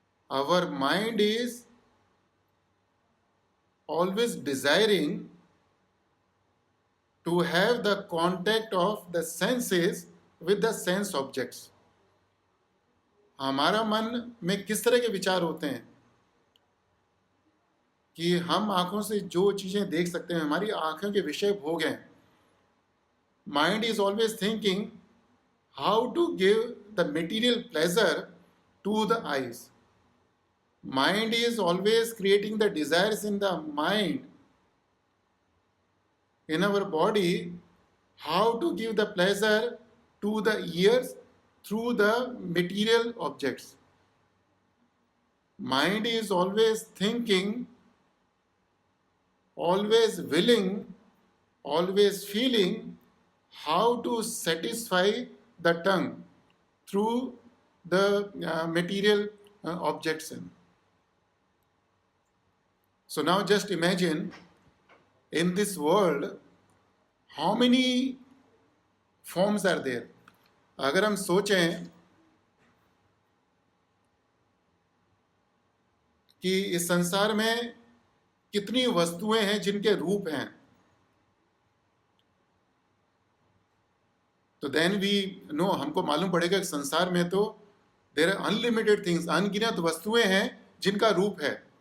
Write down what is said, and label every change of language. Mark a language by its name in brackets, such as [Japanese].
[English] Our mind is always desiring to have the contact of the senses with the sense objects. [Hindi] हमारा मन में किस तरह के विचार होते हैं कि हम आंखों से जो चीजें देख सकते हैं, हमारी आंखों के विषय भोग हैं। [English] Mind is always thinking how to give the material pleasure to the eyes. Mind is always creating the desires in the mind, in our body, how to give the pleasure to the ears through the material objects. Mind is always thinking, always willing, always feeling how to satisfy the tongue through the material objects. So now just imagine in this world how many forms are there. [Hindi] अगर हम सोचें कि इस संसार में कितनी वस्तुएं हैं जिनके रूप हैं, तो [English] then we know, [Hindi] हमको मालूम पड़ेगा कि संसार में तो [English] there are unlimited things, [Hindi] अनगिनत वस्तुएं हैं जिनका रूप है।